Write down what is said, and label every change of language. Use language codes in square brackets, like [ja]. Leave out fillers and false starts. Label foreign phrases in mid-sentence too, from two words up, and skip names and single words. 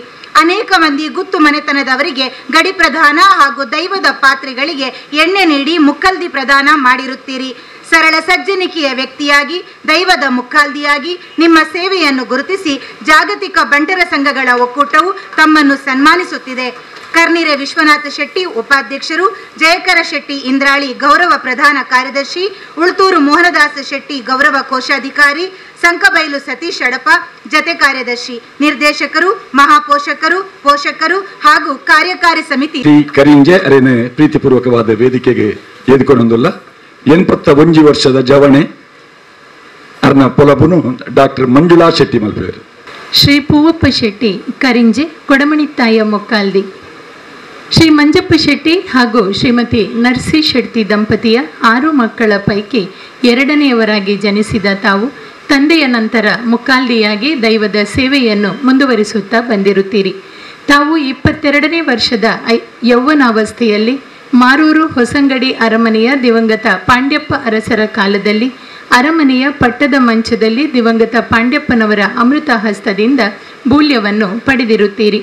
[kn] ಅನೇಕ ಮಂದಿ ಗುತ್ತು ಮನೆತನದವರಿಗೆ ಗಡಿ ಪ್ರದಾನ ಹಾಗೂ ದೈವದ ಪಾತ್ರೆಗಳಿಗೆ ಎಣ್ಣೆ ನೀಡಿ ಮುಕ್ಕಲ್ದಿ ಪ್ರದಾನ ಮಾಡಿರುತ್ತೀರಿ. ಸರಳ ಸಜ್ಜನಿಕೆಯ ವ್ಯಕ್ತಿಯಾಗಿ ದೈವದ ಮುಕ್ಕಾಲ್ದಿಯಾಗಿ ನಿಮ್ಮ ಸೇವೆಯನ್ನು ಗುರುತಿಸಿ ಜಾಗತಿಕ ಬಂಟರ ಸಂಘಗಳ ಒಕ್ಕೂಟವು ತಮ್ಮನ್ನು ಸನ್ಮಾನಿಸುತ್ತಿದೆ. ಕರ್ನಿರೆ ವಿಶ್ವನಾಥ ಶೆಟ್ಟಿ ಉಪಾಧ್ಯಕ್ಷರು, ಜಯಕರ ಶೆಟ್ಟಿ ಇಂದ್ರಾಳಿ ಗೌರವ ಪ್ರಧಾನ ಕಾರ್ಯದರ್ಶಿ, ಉಳ್ತೂರು ಮೋಹನದಾಸ ಶೆಟ್ಟಿ ಗೌರವ ಕೋಶಾಧಿಕಾರಿ, ಸಂಕಬೈಲು ಸತೀಶ್ ಅಡಪ ಜತೆ ಕಾರ್ಯದರ್ಶಿ, ನಿರ್ದೇಶಕರು, ಮಹಾಪೋಷಕರು, ಪೋಷಕರು ಹಾಗೂ ಕಾರ್ಯಕಾರಿ ಸಮಿತಿ [tcy] ಕರಿಂಜೆ ಅರೇನೆ ಪ್ರೀತಿಪೂರ್ವಕವಾದ ವೇದಿಕೆಗೆ ಎದುಕೊಂಡೊಂದುಲ್ಲ 81 ವರ್ಷದ ಜವಣೆ ಅರ್ನ ಪೊಲಬುನು ಡಾಕ್ಟರ್ ಮಂಜುಳಾ ಶೆಟ್ಟಿ ಮಲ್ಪೇರು. [kn] ಶ್ರೀ ಪೂವಪ್ಪ ಶೆಟ್ಟಿ ಕರಿಂಜೆ ಕೊಡಮಣಿತ್ತಾಯ ಮೊಕ್ಕಾಲ್ದಿ, ಶ್ರೀ ಮಂಜಪ್ಪ ಶೆಟ್ಟಿ ಹಾಗೂ ಶ್ರೀಮತಿ ನರ್ಸಿ ಶೆಟ್ಟಿ ದಂಪತಿಯ 6 ಮಕ್ಕಳ ಪೈಕಿ 2ನೇಯವರಾಗಿ ಜನಿಸಿದ ತಾವು ತಂದೆಯ ನಂತರ ಮುಕ್ಕಾಲ್ದಿಯಾಗಿ ದೈವದ ಸೇವೆಯನ್ನು ಮುಂದುವರಿಸುತ್ತಾ ಬಂದಿರುತ್ತೀರಿ. ತಾವು 22ನೇ ವರ್ಷದ ಯೌವನಾವಸ್ಥೆಯಲ್ಲಿ ಮಾರೂರು ಹೊಸಂಗಡಿ ಅರಮನೆಯ ದಿವಂಗತ ಪಾಂಡ್ಯಪ್ಪ ಅರಸರ ಕಾಲದಲ್ಲಿ ಅರಮನೆಯ ಪಟ್ಟದ ಮಂಚದಲ್ಲಿ ದಿವಂಗತ ಪಾಂಡ್ಯಪ್ಪನವರ ಅಮೃತ ಹಸ್ತದಿಂದ ಬೂಲ್ಯವನ್ನು ಪಡೆದಿರುತ್ತೀರಿ.